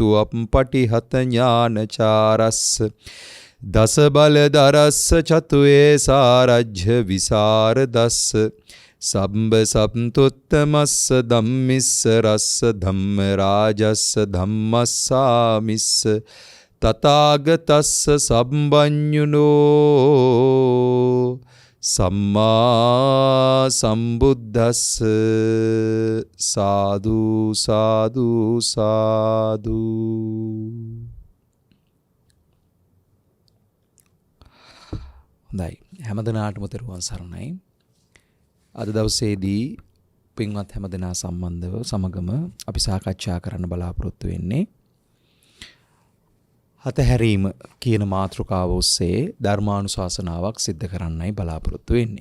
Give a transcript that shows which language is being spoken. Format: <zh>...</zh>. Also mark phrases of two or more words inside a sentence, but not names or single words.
<pi>අප්පටිහත ඥානචාරස්ස දස බලදරස්ස චතුවේ සාරජ්‍ය විසරදස්ස සම්බ සත්තුත්තමස්ස ධම්මිස්ස රස්ස ධම්මරාජස්ස ධම්මස්සාමිස්ස තථාගතස්ස සම්බඤ්ඤුනෝ සම්මා සම්බුද්දස්ස සාදු සාදු සාදු.</pi> <si>හොඳයි, හැමදෙනාටම තෙරුවන් සරණයි. අද දවසේදී පින්වත් හැමදෙනා සම්බන්ධව සමගම අපි සාකච්ඡා කරන්න බලාපොරොත්තු වෙන්නේ අතහැරීම කියන මාතෘකාව ඔස්සේ ධර්මානුශාසනාවක් සිද්ධ කරන්නයි බලාපොරොත්තු වෙන්නේ.</si>